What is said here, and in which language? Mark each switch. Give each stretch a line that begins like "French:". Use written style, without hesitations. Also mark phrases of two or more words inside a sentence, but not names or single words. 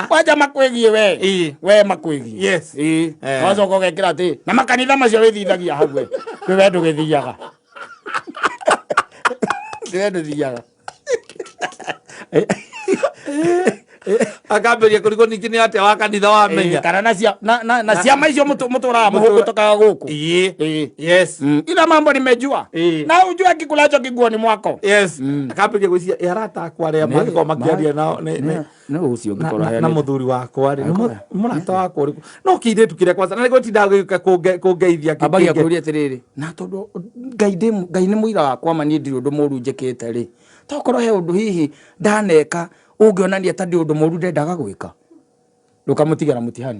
Kikuyu: kwanja makwĩgie we makwĩgie wacoka ũgekĩra atĩ na makanitha macio wĩthithagia hau we we ndũgĩthiaga we ndũthiaga akamberia kũrigwo ningĩ nĩ atĩa wa kanitha wamenya kana na ciama icio mũtũraga mũhũgũtũkaga gũkũ
Swahili: ila mambo nimejua na ujue kikulacho kiguoni mwako
Kikuyu: akamberia gwĩciria arata akwa arĩa mangĩkorwo makĩaria nao na mũthuri wakwa rĩ mũrata wakwa ũrĩkũ no kĩirĩtu kĩrĩa kwanza na nĩguo tindaga gĩũka kũngeithia ambagia kũria atĩrĩrĩ na tondũ Ngai nĩ mũira wakwa ma niĩ ndirĩ ũndũ mũru njĩkĩte rĩ tokorwo he ũndũ hihi ndaneka ũngĩonania ta ndĩ ũndũ mũru ndendaga gwĩka ndũkamũtigĩra mũtihani